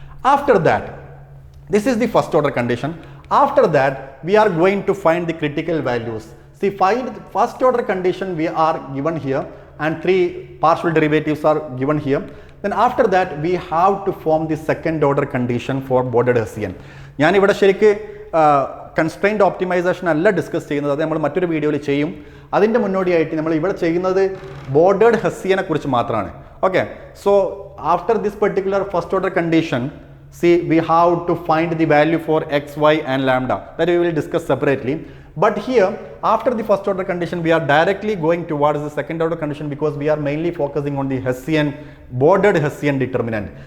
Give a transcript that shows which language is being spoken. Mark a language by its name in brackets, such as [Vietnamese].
[English] After that, this is the first order condition. After that, we are going to find the critical values. See, find first order condition we are given here, and three partial derivatives are given here. Then after that, we have to form the second order condition for bordered Hessian. [Malayalam] ഞാൻ ഇവിടെ ശരിക്ക് constraint optimization അല്ല discuss ചെയ്യുന്നത്, അത് നമ്മൾ മറ്റൊരു വീഡിയോയിൽ ചെയ്യും. അതിൻ്റെ മുന്നോടിയായിട്ട് നമ്മൾ ഇവിടെ ചെയ്യുന്നത് bordered Hessian കുറിച്ച് മാത്രമാണ്. [English] Okay, so after this particular first order condition, see, we have to find the value for x, y and lambda, that we will discuss separately. But here, after the first order condition, we are directly going towards the second order condition because we are mainly focusing on the Hessian, bordered Hessian determinant.